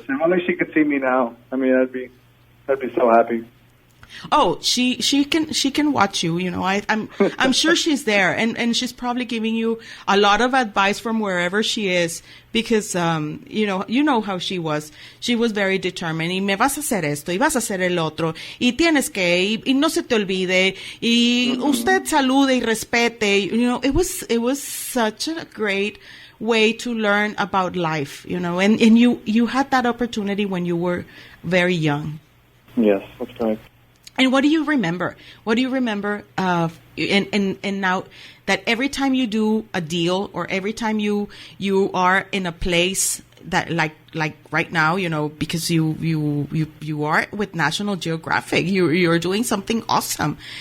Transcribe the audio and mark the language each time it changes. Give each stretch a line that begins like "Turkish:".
English: If only she could see me now. I mean, I'd be so happy. Oh, she can watch you. I'm sure she's there, and she's probably giving you a lot of advice from wherever she is, because you know how she was. She was very determined.
Spanish: Y me vas a hacer esto, y vas a hacer el otro, y tienes que, y no se te olvide, y usted salude y respete.
English: It was such a great way to learn about life. And you had that opportunity when you were very young. Yes, that's correct. And what do you remember? What do you remember? And now that every time you do a deal, or every time you are in a place that like right now, because you are with National Geographic, you're doing something awesome.